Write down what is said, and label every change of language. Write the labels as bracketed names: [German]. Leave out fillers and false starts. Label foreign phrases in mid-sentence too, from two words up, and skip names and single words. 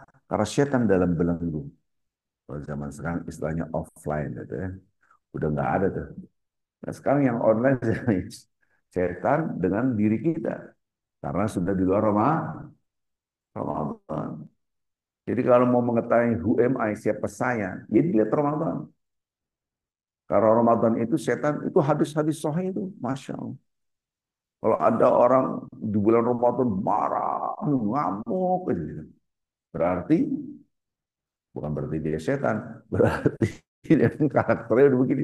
[Indonesian] Karena setan dalam belenggu. Kalau zaman sekarang istilahnya offline, gitu ya. Udah nggak ada tuh. Nah sekarang yang online setan dengan diri kita. Karena sudah di luar Ramadan. Jadi kalau mau mengetahui [English] who am I, [Indonesian] siapa saya, ya dilihat Ramadan. Karena Ramadan itu setan, itu hadis-hadis sahih itu, [Arabic] ما شاء الله. [Indonesian] Kalau ada orang di bulan Ramadan marah, ngamuk, gitu. Berarti, bukan berarti dia setan, berarti dia karakternya udah begini.